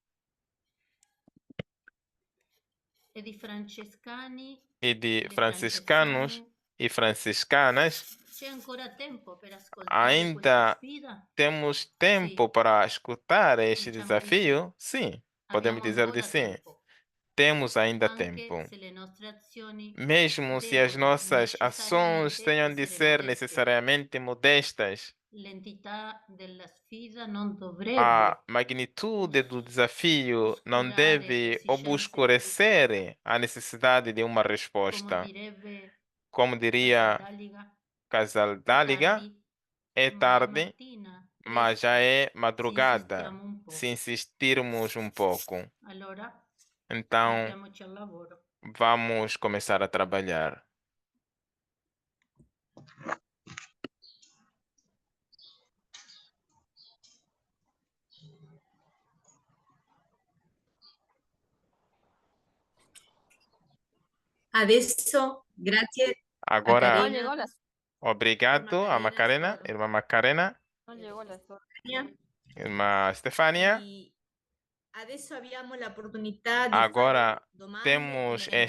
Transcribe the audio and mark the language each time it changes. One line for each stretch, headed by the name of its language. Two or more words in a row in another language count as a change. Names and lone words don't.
Portuguese: E de franciscanos e franciscanas, ainda temos tempo para escutar este desafio? Sim, podemos dizer de sim. Temos ainda tempo. Mesmo se as nossas ações tenham de ser necessariamente modestas,
Italian: l'entità della sfida non dovrebbe
Portuguese: a magnitude do desafio não deve obscurecer a necessidade de uma
Italian: come
Portuguese: resposta.
Italian: direbbe
Portuguese: Como diria Casadáliga, Casaldáliga, é
Italian: ma è
Portuguese: tarde,
Italian: mattina,
Portuguese: mas já é
Italian: se
Portuguese: madrugada,
Italian: insistiamo un po'.
Portuguese: se insistirmos um pouco.
Italian: Allora,
Portuguese: Então,
Italian: mettiamoci al lavoro.
Portuguese: vamos começar a trabalhar.
Italian: Adesso, grazie a
Portuguese: Agora,
Italian: Karina,
Portuguese: obrigado a Macarena, irmã Macarena, irmã Stefania.
Italian: e adesso abbiamo l'opportunità di
Portuguese: Agora
Italian: fare domande e
Portuguese: temos
Italian: commenti.